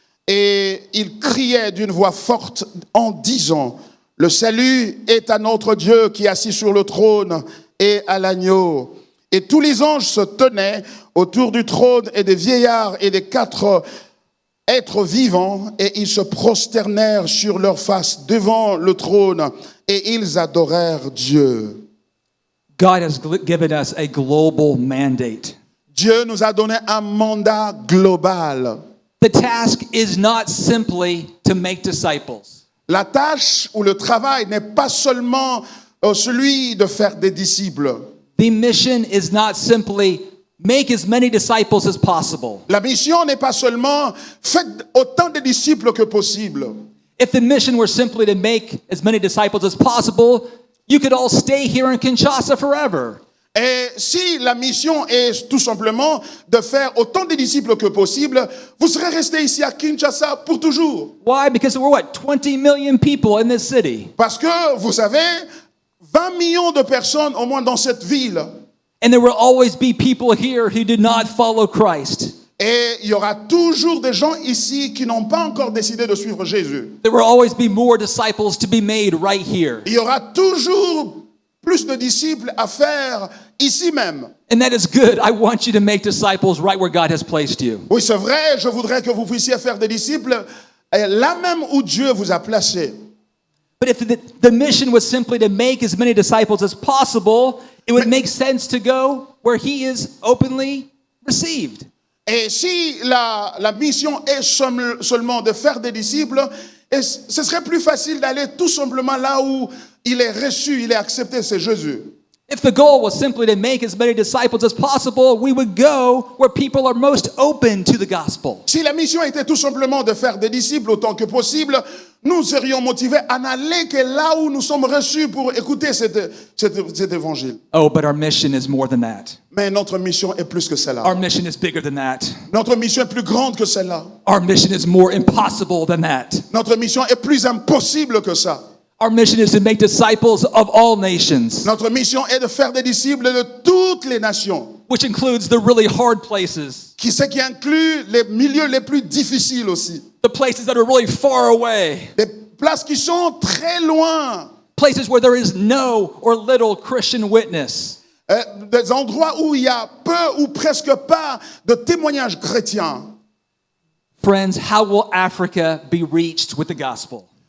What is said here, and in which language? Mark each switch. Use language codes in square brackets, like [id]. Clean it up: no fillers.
[fr] Et ils criaient d'une voix forte en disant, « Le salut est à notre Dieu qui est assis sur le trône et à l'agneau. » Et tous les anges se tenaient autour du trône et des vieillards et des 4 êtres vivants, et ils se prosternèrent sur leur face devant le trône, et ils adorèrent Dieu. [en] God has given us a global mandate. [fr] Dieu nous a donné un mandat global. [en] The task is not simply to make disciples. [fr] La tâche ou le travail n'est pas seulement celui de faire des disciples. [en] The mission is not simply make as many disciples as possible. [fr] La mission n'est pas seulement faites autant de disciples que possible. [en] If the mission were simply to make as many disciples as possible, you could all stay here in Kinshasa forever. [fr] Et si la mission est tout simplement de faire autant de disciples que possible, vous serez restés ici à Kinshasa pour toujours. [en] Why? Because there were 20 million people in this city. [fr] Parce que, vous savez, 20 millions de personnes au moins dans cette ville. [en] And there will always be people here who did not follow Christ. [fr] Et il y aura toujours des gens ici qui n'ont pas encore décidé de suivre Jésus. [en] There will always be more disciples to be made right here. [fr] Il y aura toujours plus de disciples à faire ici même. [en] And that is good. I want you to make disciples right where God has placed you. [fr] Oui, c'est vrai, je voudrais que vous puissiez faire des disciples là même où Dieu vous a placé. [en] But if the mission was simply to make as many disciples as possible, it would make sense to go where he is openly received. [fr] Et si la mission est seulement de faire des disciples, et ce serait plus facile d'aller tout simplement là où il est reçu, il est accepté, c'est Jésus. [en] If the goal was simply to make as many disciples as possible, we would go where people are most open to the gospel. [fr] Si la mission était tout simplement de faire des disciples autant que possible, nous serions motivés à n'aller que là où nous sommes reçus pour écouter cet évangile. [en] Oh, but our mission is more than that. [fr] Mais notre mission est plus que cela. [en] Our mission is bigger than that. [fr] Notre mission est plus grande que cela. [en] Our mission is more impossible than that. [fr] Notre mission est plus impossible que ça. [en] Our mission is to make disciples of all nations, [fr] Notre mission est de faire des disciples de toutes les nations, [en] which includes the really hard places, [fr] ce qui inclut les milieux les plus difficiles aussi. [en] the places that are really far away, [fr] Des places qui sont très loin, [en] places where there is no or little Christian witness. [fr] des endroits où il y a peu ou presque pas de témoignages chrétiens. [en] Friends, how will Africa be reached with the gospel?